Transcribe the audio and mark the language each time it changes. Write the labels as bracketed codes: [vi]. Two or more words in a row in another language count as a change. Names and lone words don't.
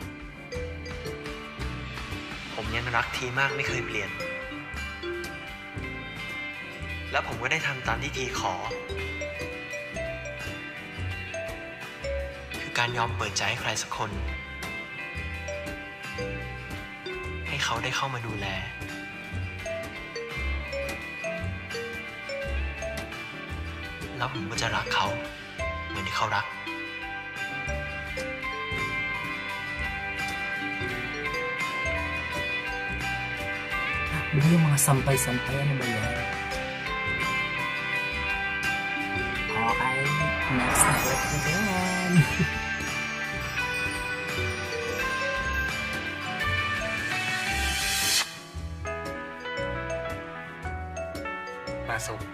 [th] ผมยังรักทีมากไม่เคยเปลี่ยนและผมก็ได้ทำตามที่ทีขอคือการยอมเปิดใจให้ใครสักคนให้เขาได้เข้ามาดูแลแล้วผมก็จะรักเขาเหมือนที่เขารัก [tl] Bili yung mga sampay-sampay, ano ba yan? [en] Okay, next na clip again. Masok.